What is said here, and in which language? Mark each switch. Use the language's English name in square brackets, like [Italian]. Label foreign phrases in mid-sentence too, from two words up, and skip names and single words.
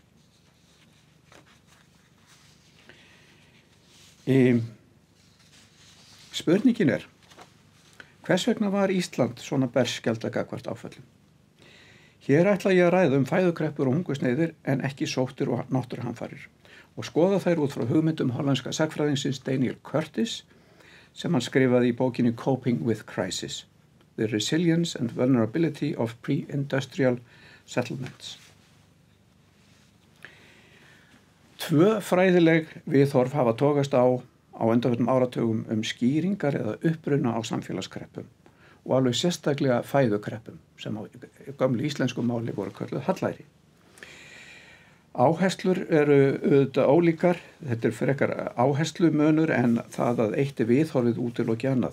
[Icelandic] Spurningin hvers vegna var Ísland svona berskjalda gagnvart áföllum? Hér ætla ég að ræða fæðukreppur og hungursneyðir en ekki sóttir og náttúruhamfarir og skoða þær út frá hugmyndum hollenska sagnfræðingsins Daniel Curtis sem hann skrifaði í bókinni Coping with Crisis, The Resilience and Vulnerability of Pre-Industrial Settlements. 2 fræðileg viðhorf hafa togast á undanförnum áratugum skýringar eða uppruna á samfélagskreppum og alveg sérstaklega fæðukreppum sem á gömlu íslensku máli voru kölluð hallæri. Áherslur eru auðvitað ólíkar, þetta frekar áherslumunur en það að eitt viðhorfið útiloki annað.